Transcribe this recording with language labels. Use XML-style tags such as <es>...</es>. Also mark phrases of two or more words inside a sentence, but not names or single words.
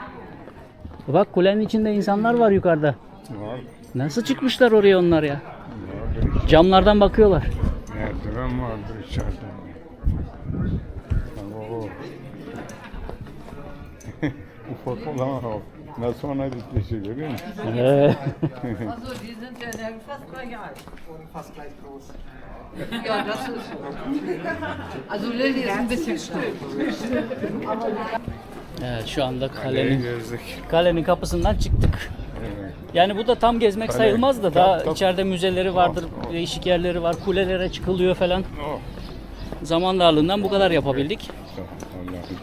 <tr>Bak kulenin içinde insanlar var yukarıda. Var. Nasıl çıkmışlar oraya onlar ya? Vardır. Camlardan bakıyorlar. Merdiven vardır içeride. Oo. Bu fotoğraf o. Nasıl ona dikleşi görüyor musun?</tr> <de>Also die sind ja der fast gleich alt. Fast gleich groß. Ja, das ist so. Also Lilly ist ein bisschen klein.</de> <tr>Evet, şu anda Kaleyi kalenin gezdik. kalenin kapısından çıktık. Evet. Yani bu da tam gezmek Öyle. sayılmaz da daha Tabii. içeride müzeleri vardır, Oh. değişik yerleri var, kulelere çıkılıyor falan. Oh. Zaman darlığından bu kadar yapabildik. Allah'ım.</tr>